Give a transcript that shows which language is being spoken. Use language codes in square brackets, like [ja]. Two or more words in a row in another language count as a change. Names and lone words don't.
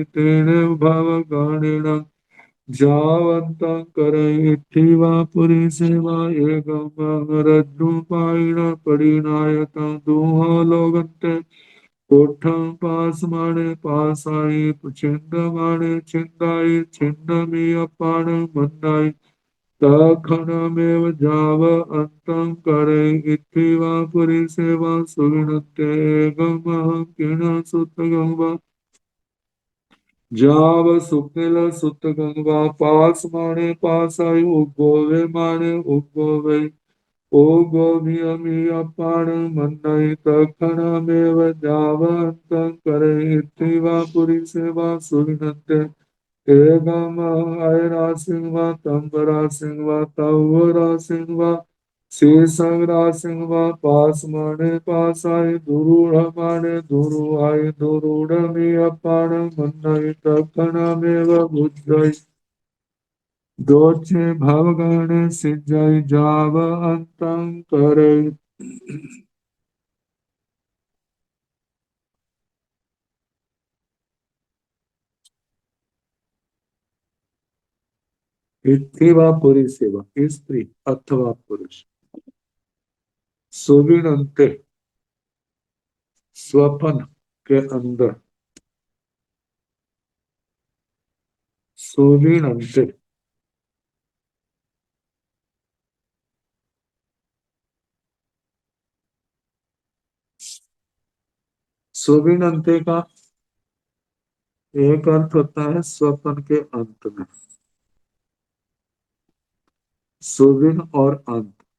[pra] तेने भव गणेन जावन्तं करैत्थिवा पुरी सेवा एकं रज्जुपायिन परिणायतं दुह लोकन्ते कोठं पासमाने पासाई छिन्दमाने छिन्दाई छिन्नमि अपान मन्नाई तखणमेव जाव अन्तं करैत्थिवा पुरी सेवा सुविनते एकमः किण सुतगं वा जाव सुकिल सुत गंगा पास माने पासाई उगोवे माने उगोवे ओ गोभियमि अपान मन्नई तखणमेव जावन्तं करैत्थिवा पुरी सेवा सुविनते एगम ऐरा सिंह वा तंबरा सिंह वा तवरा सिंह वा शेषंगरा सिंह वा पास माने पासाई दुरूढ़ माने दुरूहाई दुरूढ़ में अपान मन्नई तखणमेव बुद्धि दोचे भवगण सिद्धि जाव अंतं करे। इत्थिवा पुरी सेवा, [hi] स्त्री अथवा पुरुष सुविनंते स्वपन के अंदर सोविनन्ते। सोविनन्ते का एक अर्थ होता है स्वपन के अंत में, सोविन और अंत,